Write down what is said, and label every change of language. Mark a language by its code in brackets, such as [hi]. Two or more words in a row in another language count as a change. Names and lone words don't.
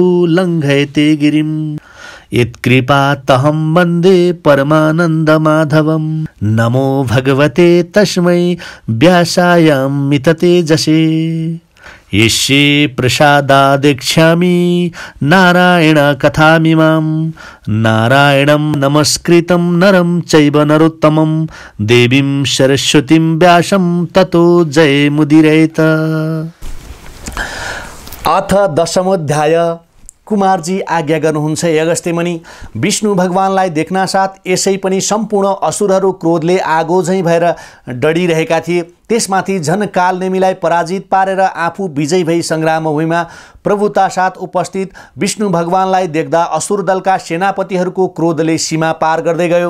[sa] लङ्घयते गिरिं यत्कृपातहं वन्दे परमानन्दमाधवं नमो भगवते तस्मै व्यासायामिततेजसे यस्य प्रसादादेक्ष्यामि नारायण कथामिमां नारायणं नमस्कृतं नरं चैव नरोत्तमं देवीं सरस्वतीं व्यासं ततो जयमुदीरयेत। अथ दशमोध्याय। [ne] कुमारजी आज्ञा गर्नुहुन्छ हे अगस्त्यमुनि, विष्णु भगवानलाई देख्नासाथ यसै पनि सम्पूर्ण असुरहरू क्रोधले आगो झैँ भएर डढिरहेका थिए। त्यसमाथि झन कालनेमीलाई पराजित पारेर आफू विजयी भई सङ्ग्रामभूमिमा प्रभुता साथ उपस्थित विष्णु भगवानलाई देख्दा असुर दलका सेनापतिहरूको क्रोधले सीमा पार गर्दै गयो।